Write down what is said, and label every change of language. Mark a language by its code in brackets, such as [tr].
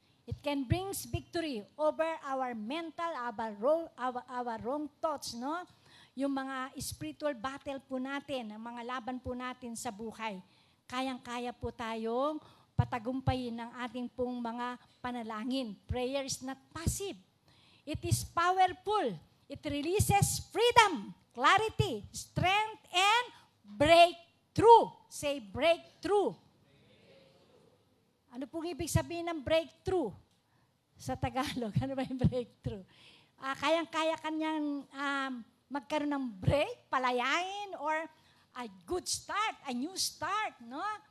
[en] It can bring victory over our mental, our wrong thoughts, no? [tl] Yung mga spiritual battle po natin, ang mga laban po natin sa buhay. Kayang-kaya po tayong patagumpayin ng ating pong mga panalangin. [en] Prayer is not passive. It is powerful. It releases freedom, clarity, strength, and breakthrough. Say breakthrough. [tl] Ano pong ibig sabihin ng breakthrough? Sa Tagalog, ano ba yung breakthrough? Kayang-kaya kanyang magkaroon ng break, palayain, [en] or a good start, a new start, [tl] no?